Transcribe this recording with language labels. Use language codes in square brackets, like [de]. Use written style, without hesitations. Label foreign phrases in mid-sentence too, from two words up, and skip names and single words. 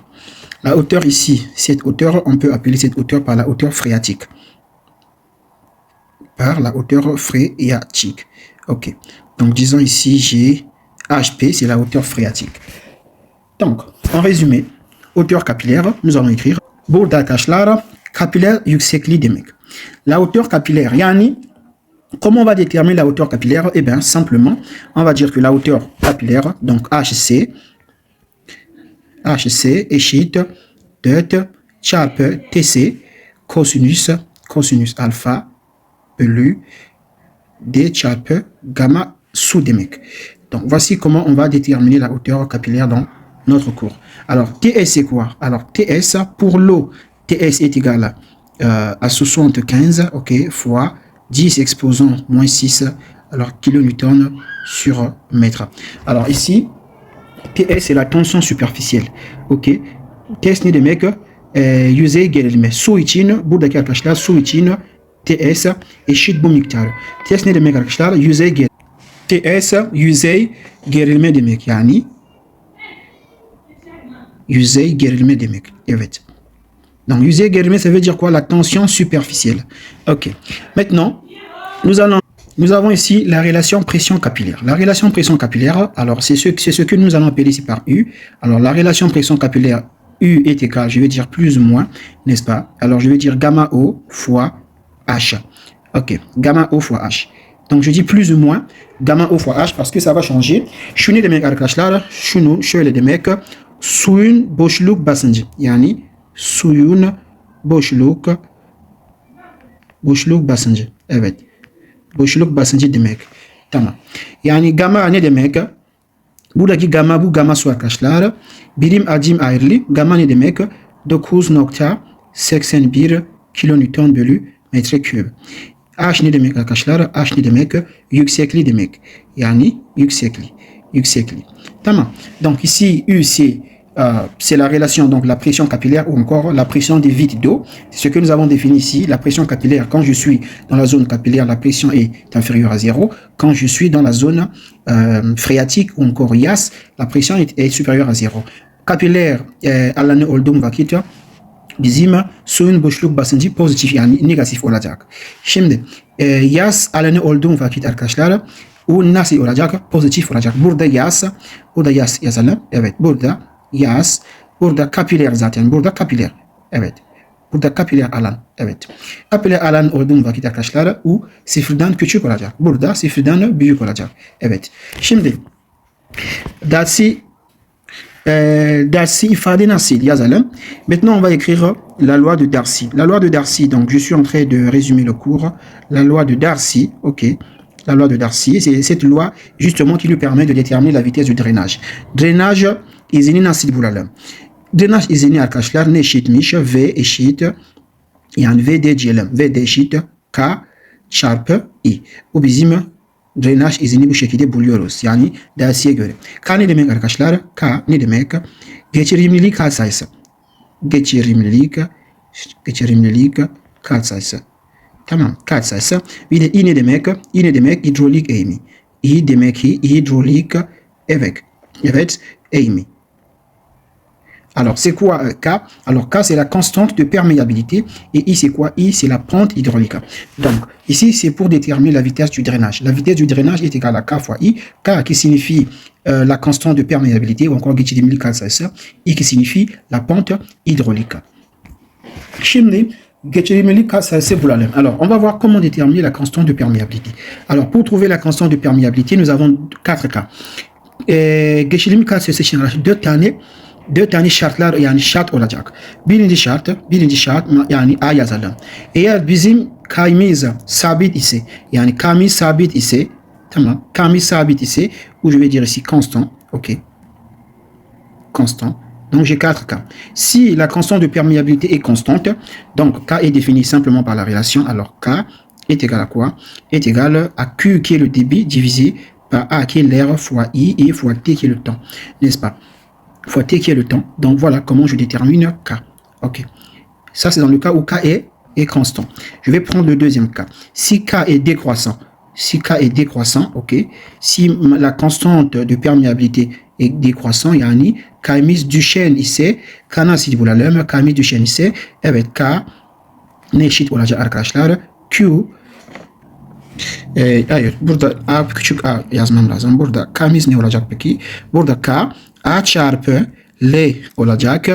[fr] La hauteur ici, cette hauteur, on peut appeler cette hauteur par la hauteur phréatique. Par la hauteur phréatique. OK. Donc, disons ici, j'ai HP, c'est la hauteur phréatique. Donc, en résumé, hauteur capillaire, nous allons écrire [tr] burada arkadaşlar capillaire yüksekliği demek. [fr] La hauteur capillaire, yani, comment on va déterminer la hauteur capillaire? Eh bien, simplement, on va dire que la hauteur capillaire, donc HC [tr] eşit 4 çarpı TC cosinus alpha bölü D çarpı gamma su demek. [fr] Donc, voici comment on va déterminer la hauteur capillaire dans notre cours. Alors, TS, c'est quoi? Alors, TS, pour l'eau, TS est égal à 75, OK, fois 10 exposant moins 6, alors kilonewton sur mètre. Alors, ici, TS, c'est la tension superficielle, OK. [tr] TS ne demek, yüzeye gerilme. Su için, buradaki arkadaşlar, su için TS eşit bu miktar. TS ne demek arkadaşlar? Yüzeye gerilme. TS yüzey gerilme demek yani. Yüzey gerilme demek. Evet. Donc yüzey gerilme, [fr] ça veut dire quoi? La tension superficielle. Ok. Maintenant, nous avons ici la relation pression capillaire. La relation pression capillaire, alors c'est ce que nous allons appeler ici par U. Alors la relation pression capillaire U est égale, je vais dire plus ou moins, n'est-ce pas? Alors je vais dire gamma O fois H. Ok, gamma O fois H. Donc je dis plus ou moins gamma O fois H parce que ça va changer. [tr] Şunu demek arkadaşlar, şunu şöyle demek. Suyun boşluk basıncı. Yani suyun boşluk basıncı. Evet. Boşluk basıncı demek. Tamam. Yani gamma ne demek? Buradaki gamma bu gamma su arkadaşlar. Birim hacim ayrılığı. Gamma ne demek? 9.81 kilonewton bölü metreküp. H ne demek arkadaşlar? H ne demek? Yüksekliği demek. Yani yüksekliği. Yüksekliği. Tamam. [fr] Donc ici U c'est la relation, donc la pression capillaire ou encore la pression des vides d'eau. C'est ce que nous avons défini ici. La pression capillaire, quand je suis dans la zone capillaire, la pression est inférieure à 0. Quand je suis dans la zone phréatique ou encore IAS, la pression est supérieure à 0. Capillaire, [tr] alanı olduğum vakit bizim suyun boşluk basıncı pozitif yani negatif olacak. Şimdi yaz alanı olduğum vakit arkadaşlar o nasıl olacak? Pozitif olacak. Burada yaz yazalım. Evet, burada yaz. Burada kapiler zaten. Burada kapiler. Evet. Burada kapiler alan. Evet. Kapiler alan olduğum vakit arkadaşlar U sıfırdan küçük olacak. Burada sıfırdan büyük olacak. Evet. Şimdi Darcy ifade nasıl yazalım? [fr] Maintenant on va écrire la loi de Darcy. La loi de Darcy, donc je suis en train de résumer le cours. La loi de Darcy, ok. La loi de Darcy, c'est cette loi justement qui lui permet de déterminer la vitesse du drainage. [tr] Drainage izini nasıl bulalım? Drainage izini arkadaşlar ne eşitmiş? V eşit yani VD diyelim. VD eşit K çarpı I. Bu bizim drainage izini bu şekilde buluyoruz. Yani Darcy'ye göre. K ne demek arkadaşlar? K ne demek? Geçirimlilik katsayısı. Geçirimlilik katsayısı. Tamam, katsayısı. Bir de I ne demek? I ne demek? Hidrolik eğimi. I demek ki hidrolik evet eğimi. [fr] Alors, c'est quoi K? Alors, K, c'est la constante de perméabilité. Et I, c'est quoi? I, c'est la pente hydraulique. Donc, ici, c'est pour déterminer la vitesse du drainage. La vitesse du drainage est égale à K fois I. K qui signifie la constante de perméabilité, ou encore I qui signifie la pente hydraulique. Alors, on va voir comment déterminer la constante de perméabilité. Alors, pour trouver la constante de perméabilité, nous avons 4 cas. [tr] Geçirimli katsayısı için dört tane şartlar yani şart olacak. Birinci şart yani A yazalım. Eğer bizim K'miz sabit ise yani K'miz sabit ise tamam K'miz sabit ise [fr] ou je vais dire ici constant, ok. Constant. Donc j'ai 4 cas. Si la constante de perméabilité est constante, donc K est défini simplement par la relation, alors K est égal à quoi? Est égal à Q qui est le débit divisé par A qui est l'air fois I et fois T qui est le temps, n'est-ce pas? Fois T qui est le temps. Donc voilà comment je détermine K. Ok. Ça c'est dans le cas où K est constant. Je vais prendre le deuxième cas. Si K est décroissant, ok. Si la constante de perméabilité est décroissant, [tr] yani K'miz düşen ise, K nasıl bulalım? K'miz düşen ise, evet K ne eşit olacak arkadaşlar? Q hayır, burada A küçük A yazmam lazım. Burada K'miz ne olacak peki? Burada K A çarpı L olacak.